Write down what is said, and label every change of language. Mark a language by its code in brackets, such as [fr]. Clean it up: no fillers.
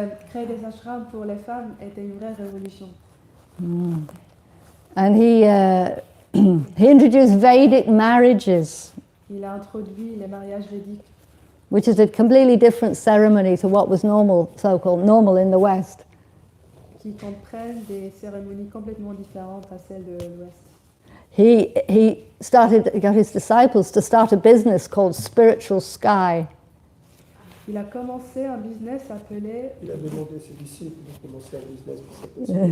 [fr] Créer des ashrams pour les femmes était une vraie révolution. [en] And He introduced Vedic marriages, [fr] Il a introduit les mariages védiques, [en] which is a completely different ceremony to what was normal, so-called normal in the West. [fr] qui comprennent des cérémonies complètement différentes à celles de l'Ouest. [en] He got his disciples to start a business called Spiritual Sky. [fr] Il a commencé un business appelé... Il a demandé à ses disciples de commencer un business qui s'appelle